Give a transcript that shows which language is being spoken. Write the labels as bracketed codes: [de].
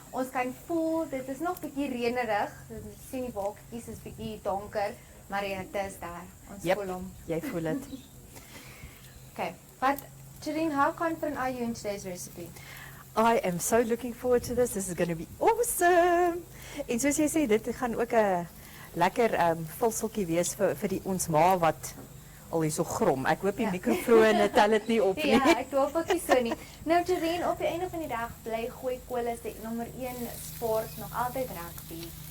[af] Ons kan voel dit is nog bietjie reënerig. Jy sien die wolkies is bietjie donker, maar dit is daar. Ons voel hom. Jy voel dit. [en] Okay. But Jereen, how confident are you in today's recipe? I am so looking forward to this. This is going to be awesome. [af] En soos jy sê, dit gaan ook 'n lekker vulseltjie wees vir die ons ma wat al hier so grom. Ek hoop die mikrofone tel dit nie op nie. Ja, ek hoop ook nie so nie. Nou Jereen, op die einde van die dag bly Gooi Kolle se nommer 1 sport nog altyd rugby.